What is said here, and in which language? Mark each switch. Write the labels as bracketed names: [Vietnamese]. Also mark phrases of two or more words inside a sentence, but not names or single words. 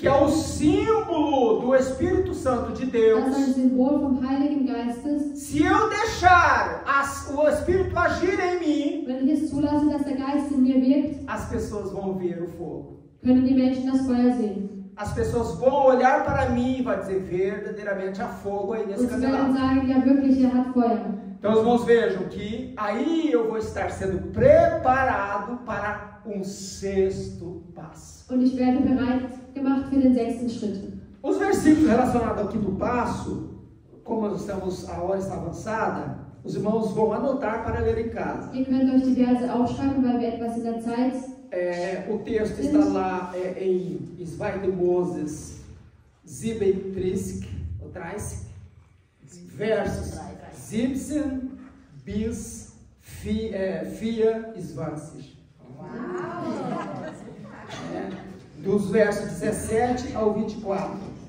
[Portuguese] que é o símbolo do Espírito Santo de das Deus, [German] ein Symbol vom Heiligen Geistes. [Portuguese] se eu deixar o Espírito agir em mim, [German] Wenn ich es zulasse, dass der Geist in mir wirkt, [Portuguese] as pessoas vão ver o fogo. [German] können die Menschen das Feuer sehen. [Portuguese] As pessoas vão olhar para mim e vai dizer, verdadeiramente há fogo aí nesse [German] Und sie werden [Portuguese] candelabro. [German] sagen, ja wirklich, hat Feuer. [Portuguese] Então os irmãos vejam que aí eu vou estar sendo preparado para um sexto passo. [German] Und ich werde bereit gemacht für den 6. Schritt. [Portuguese] Os versículos relacionados ao quinto passo, como a hora está avançada, os irmãos vão anotar para ler em casa. [German] Ihr könnt euch die Verse aufschreiben, weil wir etwas in der Zeit. [Portuguese] O texto está lá em 2 Moses 37, ou 30, versos 17 bis 24. Dos versos 17 ao 24.